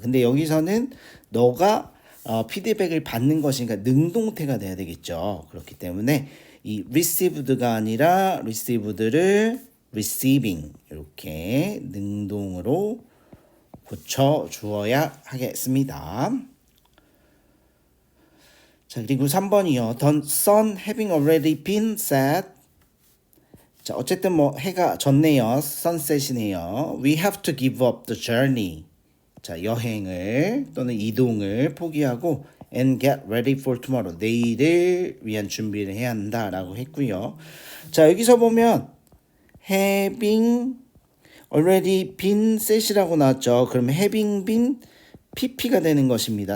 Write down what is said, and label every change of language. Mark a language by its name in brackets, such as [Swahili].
[Korean] 근데 여기서는 너가 피드백을 받는 것이니까 능동태가 돼야 되겠죠. 그렇기 때문에 이 received가 아니라 received를 receiving 이렇게 능동으로 고쳐 주어야 하겠습니다. 자, 그리고 3번이요. [English] The sun having already been set. [Korean] 자, 어쨌든 뭐 해가 졌네요. sunset이네요. [English] We have to give up the journey. [Korean] 자, 여행을 또는 이동을 포기하고 [English] and get ready for tomorrow. [Korean] 내일을 위한 준비를 해야 한다라고 했고요. 자, 여기서 보면 [English] having already been set [Korean] 이라고 나왔죠. 그러면 having been pp가 되는 것입니다.